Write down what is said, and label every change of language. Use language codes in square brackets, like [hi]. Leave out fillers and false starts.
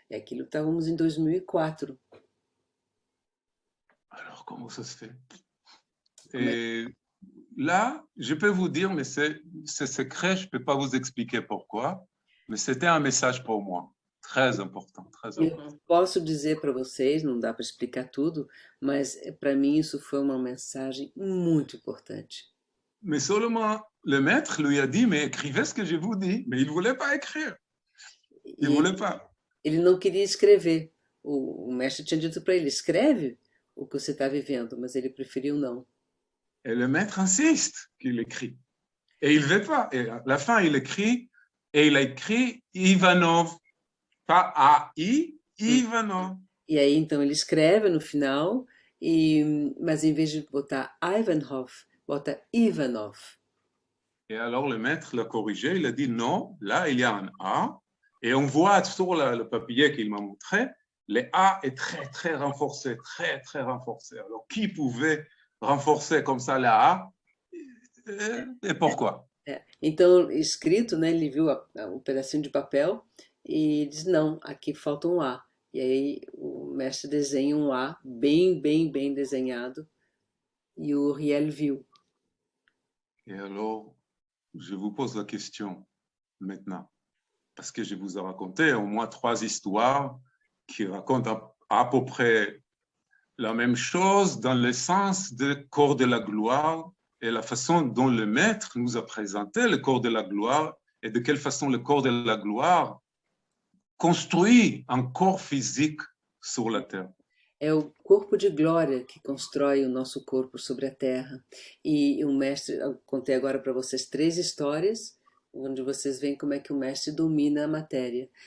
[pt] E aquilo estávamos em 2004. [fr] Alors, comment ça se fait? [pt] Como é- [fr] Et là, je peux vous dire, mais c'est secret, je ne peux pas vous expliquer pourquoi, mais c'était un message pour moi, très important, très [pt] Eu [fr] important. [pt] posso dizer para vocês, não dá para explicar tudo, mas para mim isso foi uma mensagem muito importante. [fr] Mais seulement, le maître lui a dit, mais écrivez ce que je vous dis, mais il ne voulait pas écrire, il ne [pt] E [fr] voulait pas. [pt] ele não queria escrever. O mestre tinha dito para ele: escreve o que você está vivendo, mas ele preferiu não. [fr] Et le maître insiste qu'il écrit. Et il ne veut pas. Et à la fin, il écrit, et il a écrit Ivanov, pas A-I, Ivanov. [pt] E aí então ele escreve no final, mas em vez de botar Ivanov, bota Ivanov. [fr] Et alors le maître l'a corrigé, il a dit non, là il y a un A, et on voit sur le papier qu'il m'a montré, le A est très très renforcé, très très renforcé. Alors qui pouvait renforcer comme ça le A et pourquoi? [pt] Então, escrito, né, ele viu o pedacinho de papel e diz, não, aqui falta um A. E aí o mestre desenha um A bem, bem, bem desenhado e o Uriel viu. [fr] Et alors, je vous pose la question maintenant, parce que je vous ai raconté au moins 3 histoires qui racontent à peu près la même chose dans le sens du corps de la gloire et la façon dont le maître nous a présenté le corps de la gloire et de quelle façon le corps de la gloire construit un corps physique sur la terre. [pt] É o corpo de glória que constrói o nosso corpo sobre a terra. E o mestre, eu contei agora para vocês 3 histórias, onde vocês veem como é que o mestre domina a matéria.